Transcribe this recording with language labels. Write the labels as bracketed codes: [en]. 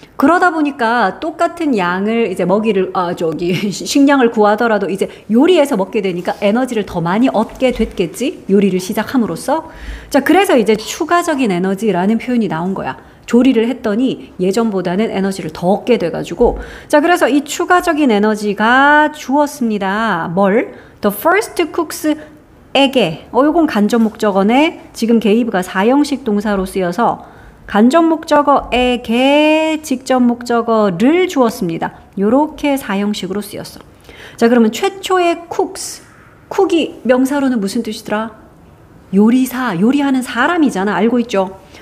[ko] 그러다 보니까 똑같은 양을 이제 먹이를 식량을 구하더라도 이제 요리해서 먹게 되니까 에너지를 더 많이 얻게 됐겠지? 요리를 시작함으로써. 자, 그래서 이제 추가적인 에너지라는 표현이 나온 거야. 조리를 했더니 예전보다는 에너지를 더 얻게 돼가지고. 자, 그래서 이 추가적인 에너지가 주었습니다. 뭘? [en] The first cooks에게. [ko] 요건 간접 목적어네. 지금 gave가 4형식 동사로 쓰여서 간접 목적어에게 직접 목적어를 주었습니다. 요렇게 4형식으로 쓰였어. 자, 그러면 최초의 cooks. 쿡이 명사로는 무슨 뜻이더라? 요리사, 요리하는 사람이잖아. 알고 있죠?